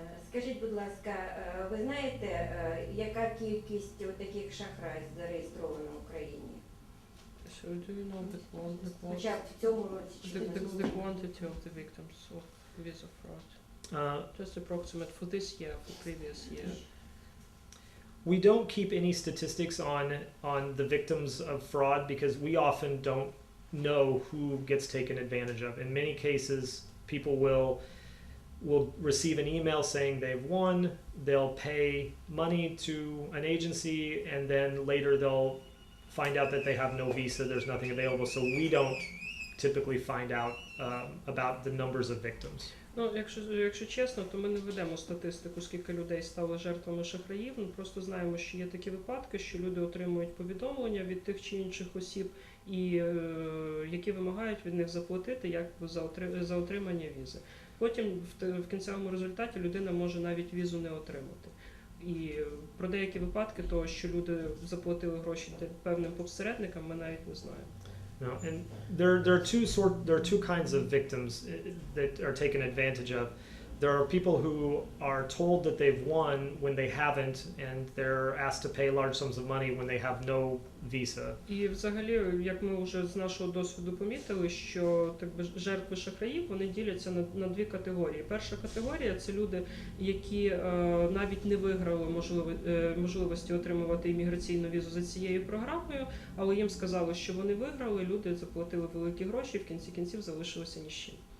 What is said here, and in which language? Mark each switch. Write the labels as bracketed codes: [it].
[uk] Скажіть, будь ласка, ви знаєте, яка кількість таких шахрайств зареєстрована в Україні? [en] So do you know [uk] Хоча б в цьому році чи [en] the quantity of the victims of visa fraud? Just approximate for this year, for previous year. We don't keep any statistics on the victims of fraud because we often don't know who gets taken advantage of. In many cases, people will receive an email saying they've won, they'll pay money to an agency, and then later they'll find out that they have no visa, there's nothing available, so we don't typically find out about the numbers of victims. [uk] Ну, якщо чесно, то ми не ведемо статистику, скільки людей стало жертвами шахраїв. Ми просто знаємо, що є такі випадки, що люди отримують повідомлення від тих чи інших осіб, і які вимагають від них заплатити як за отримання візи. Потім в кінцевому результаті людина може навіть візу не отримати. І про деякі випадки того, що люди заплатили гроші певним посередникам, ми навіть не знаємо. [en] No, and there are two kinds of victims that are taken advantage of. There are people who are told that they've won when they haven't, and they're asked to pay large sums of money when they have no visa. [uk] І взагалі, як ми вже з нашого досвіду помітили, що так би жертви шахраїв, вони діляться на дві категорії. Перша категорія – це люди, які навіть не виграли можливості отримувати імміграційну візу за цією програмою, але їм сказали, що вони виграли, люди заплатили великі гроші, і в кінці кінців залишилися ні з чим.